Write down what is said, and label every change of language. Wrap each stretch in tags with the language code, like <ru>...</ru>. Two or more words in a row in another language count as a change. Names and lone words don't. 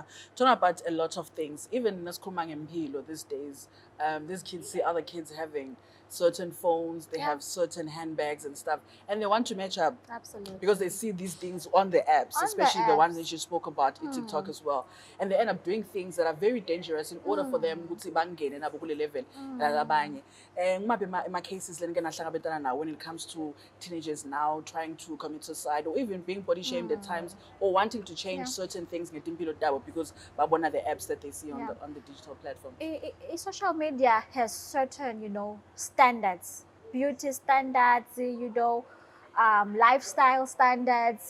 <en>Talking about a lot of things. Even in these days, these kids see other kids having certain phones, they have certain handbags and stuff, and they want to match up. Absolutely. Because they see these things on the apps, especially the ones that you spoke about in TikTok as well. And they end up doing things that are very dangerous in order for them to</en> <zu>bangene nabo kule level labanye.</zu> <en>And my cases when it comes to teenagers now trying to commit suicide or even being body shamed at times, or wanting to change certain things because babona the apps that they see on the digital platform. Social media has certain, standards, beauty standards, lifestyle standards,</en>